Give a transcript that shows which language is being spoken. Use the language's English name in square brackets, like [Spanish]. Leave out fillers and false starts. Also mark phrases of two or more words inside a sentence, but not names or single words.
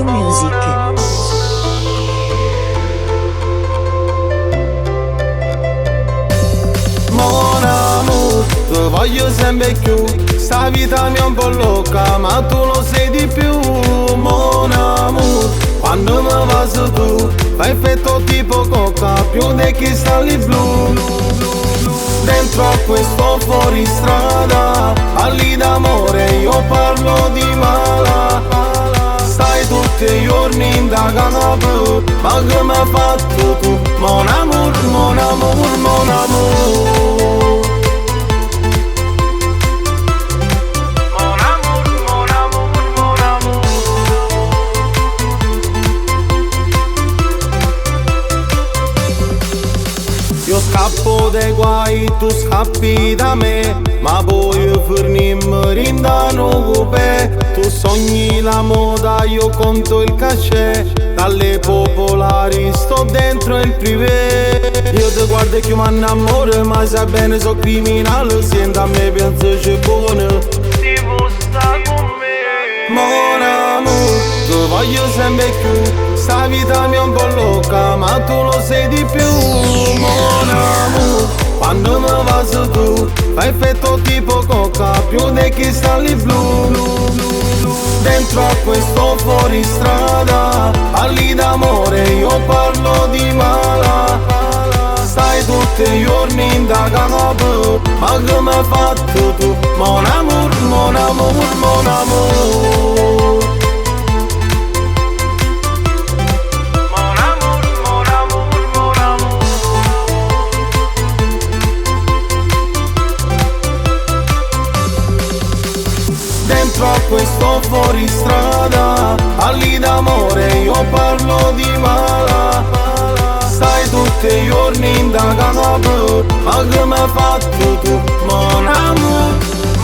[French] Music. Mon amour, [Italian] ti voglio sempre più. Sta vita mi è un po' loca, ma tu lo sei di più. [French] Mon amour, [Italian] quando mi va su tu, fa effetto tipo coca, più dei cristalli blu. Dentro a questo fuoristrada, parli d'amore, io parlo di mala. Stai tutti i giorni in da canapè, ma che mi hai fatto tu? [French] Mon amour, mon amour, mon amour. Mon amour, mon amour, mon amour. [Italian] Io scappo dai guai, tu scappi da me, ma poi forniamo rindano coupé. Tu sogni la moda, io conto il cachet. Dalle popolari sto dentro il privé. Io ti guardo e che mi innamoro, ma sai bene so criminale. Senti a me penso c'è buono, ti vuoi stare con me. [French] Mon amour, [Italian] ti voglio sempre più. Sta vita mi è un po' loca, ma tu lo sei di più. [French] Mon amour, [Italian] quando mi va su tu, fa effetto tipo coca, più dei cristalli blu. Dentro a questo fuoristrada, parli d'amore, io parlo di mala. Stai tutti i giorni in da canapè, ma che mi hai fatto tu? [French] Mon amour, mon amour, mon amour. Mon amour, mon amour, mon amour. [Italian] Dentro a questo fuoristrada, parli d'amore, io parlo di mala. Stai tutti i giorni in da canapè, ma che mi hai fatto tu? [French] Mon amour.